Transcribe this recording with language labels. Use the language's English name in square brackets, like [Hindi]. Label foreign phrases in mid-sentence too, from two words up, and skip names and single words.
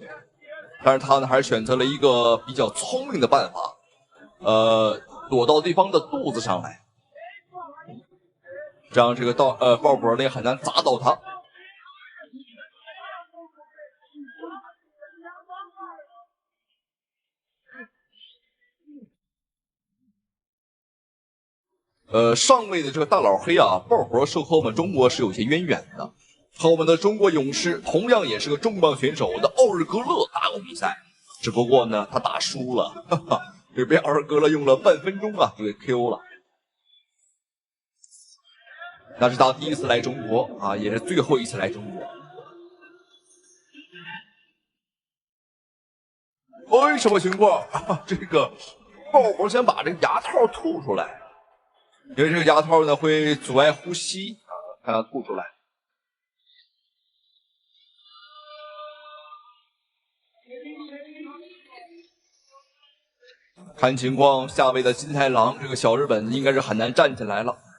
[Chinese] 但是他呢，還是選擇了一個比較聰明的辦法，躲到對方的肚子上來，這樣這個鮑勃呢也很難砸到他。上位的這個大佬黑啊，鮑勃是和我們中國是有些淵源的，和我們的中國勇士同樣也是個重磅選手的奧日格勒打過比賽。只不过呢，他打輸了，哈哈，這被二哥了用了半分鐘啊，就給 KO 了。那是他第一次來中國啊，也是最後一次來中國。哎，什麼情況？啊、這個爆火想把這個牙套吐出來，因為這個牙套呢會阻礙呼吸啊，看他吐出來。看情況，下位的金太郎這個小日本應該是很難站起來了。